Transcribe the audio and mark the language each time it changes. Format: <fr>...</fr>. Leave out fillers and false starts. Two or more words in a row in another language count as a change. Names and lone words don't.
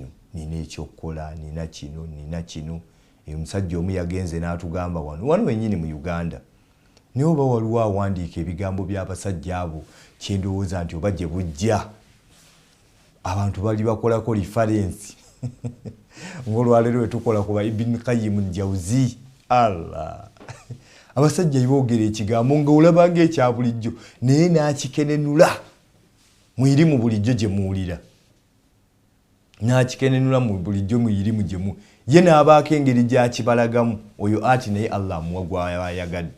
<lg>Nina ekyokukola, nina kino. Omusajja omu yagenze n'atugamba wano wennyini mu Uganda. Naye oba waliwo awandiika ebigambo by'abasajja abo kyendowooza nti oba gye bujja abantu bali bakolako reference. Ng'olwaleero we tukola ku Ibn Qayyim al-Jawzi. Allah. Abasajja boogera ekigambo nga olaba ng'ekya bulijjo naye n'akikenenula. Mwirimu bulijjo gye muwulira. N'akikenenula mu bulijjo mwirimu gye mu. Ye n'abaako engeri gy'akibalagamu oyo ati naye Allah amuwa gw'ayagadde.</lg>